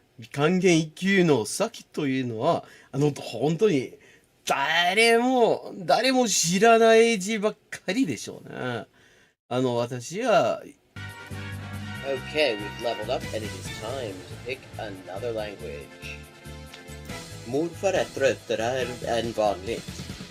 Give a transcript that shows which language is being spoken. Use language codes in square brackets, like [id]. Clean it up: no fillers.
[ja] 漢検1級の先というのは、本当に誰も知らない字ばっかりでしょうね。私は [en] Okay, we've leveled up and it is time to pick another language. [sv] Morfar är tröttare än vanligt.